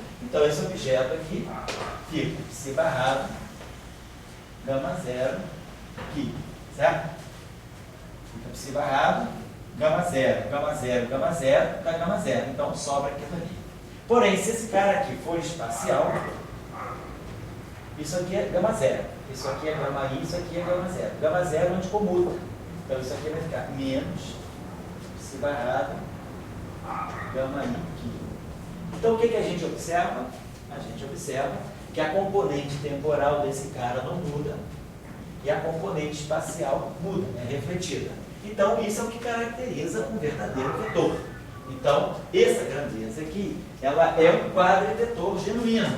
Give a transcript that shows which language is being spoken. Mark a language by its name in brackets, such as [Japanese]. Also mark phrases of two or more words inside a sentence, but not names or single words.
[Portuguese] Então esse objeto aqui fica psi barrado, gama 0, π. Certo? Fica psi barrado, gama 0, dá gama 0. Então sobra aquilo ali. Porém, se esse cara aqui for espacial, isso aqui é gama 0. Isso aqui é gama i, isso aqui é gama 0. Gama 0 anticomuta. Então isso aqui vai ficar menos psi barrado, gama i, π. Então o que a gente observa? A gente observa que a componente temporal desse cara não muda e a componente espacial muda, é refletida. Então isso é o que caracteriza um verdadeiro vetor. Então essa grandeza aqui, ela é um quadrivetor genuíno.